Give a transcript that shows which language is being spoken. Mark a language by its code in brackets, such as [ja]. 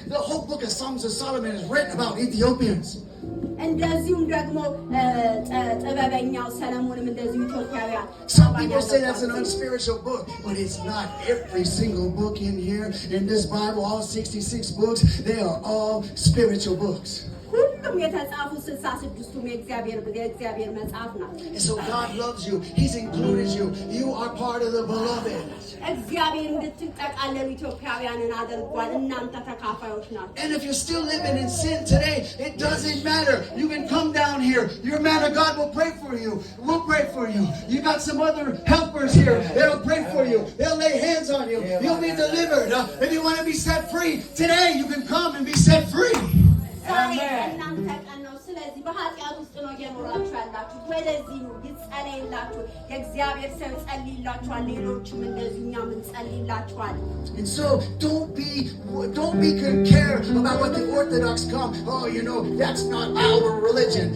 [en] The whole book of Songs of Solomon is written about Ethiopians. [am] እንደዚሁም ደግሞ ጥበበኛው ሰለሞንም እንደዚሁ ኢትዮጵያውያን። [en] Some people say that's an unspiritual book, but it's not. Every single book in here, in this Bible, all 66 books, they are all spiritual books. [am] ሁሉም የተጻፉ 66ቱም የእግዚአብሔር መጽሐፍ ናቸው። [en] And so God loves you. He's included you. You are part of the beloved. [am] እግዚአብሔር እንድትጠቃለሉ ኢትዮጵያውያንን አድርጓል። እናንተ ተካፋዮች ናቸው። [en] And if you're still living in sin today, it doesn't matter. You can come down here. Your man of God will pray for you. We'll pray for you. You got some other helpers here. They'll pray for you. They'll lay hands on you. You'll be delivered. If you want to be set free, today you can come and be set free. [am] ዛሬ እናንተ ቀን ነው። ስለዚህ በኃጢአት ውስጥ ነው እየኖራችሁ ያላችሁ። ወደዚህ ነው ይጸለይላችሁ። የእግዚአብሔር ሰው ይጸልይላችኋል። ሌሎችም እንደዚህ እኛም እንጸልይላችኋል። [en] And so don't be care about what the Orthodox come. Oh, you know, that's not our religion.